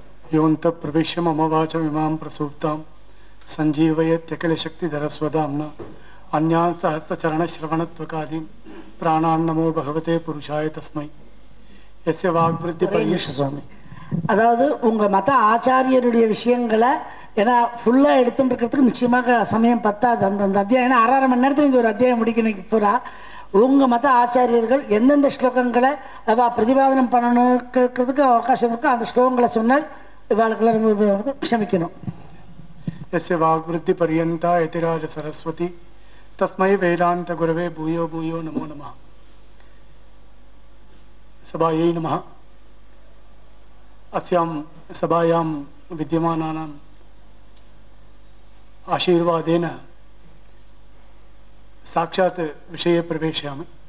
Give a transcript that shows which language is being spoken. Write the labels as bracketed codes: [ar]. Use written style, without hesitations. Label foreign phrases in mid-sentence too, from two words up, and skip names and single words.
[sa] योऽन्तः प्रविश्य मम वाचमिमां प्रसूप्तां सञ्जीवयत्यखिलशक्तिधरस्वधाम्ना अन्यान् सहस्रचरणश्रवणत्वकादीन् प्राणान् नमो भगवते पुरुषाय तस्मै यस्य वाग्वृत्तिपर्येषु स्वामी. [ta] அதாவது உங்கள் மத ஆச்சாரியருடைய விஷயங்களை ஏன்னா ஃபுல்லாக எடுத்துட்டு இருக்கிறதுக்கு நிச்சயமாக சமயம் பத்தாது. அந்த அத்தியாயம் ஏன்னா 6.5 மணி நேரத்தில் இங்கே ஒரு அத்தியாயம் முடிக்கணும். பூரா உங்கள் மத ஆச்சாரியர்கள் எந்தெந்த ஸ்லோகங்களை பிரதிபாதனம் பண்ணணுங்கிறதுக்கு அவகாசம் இருக்கோ அந்த ஸ்லோகங்களை சொன்னால் இவாளுக்கெல்லாம் ரொம்ப க்ஷமிக்கணும். [sa] यस्य वाग्वृत्तिपर्यन्ता यतिराज सरस्वती तस्मै वेदान्त गुरवे भूयो भूयो नमो नमः. सभायै नमः. अस्यां सभायां विद्यमानानाम् आशीर्वादेन साक्षात् विषये प्रवेशयामि.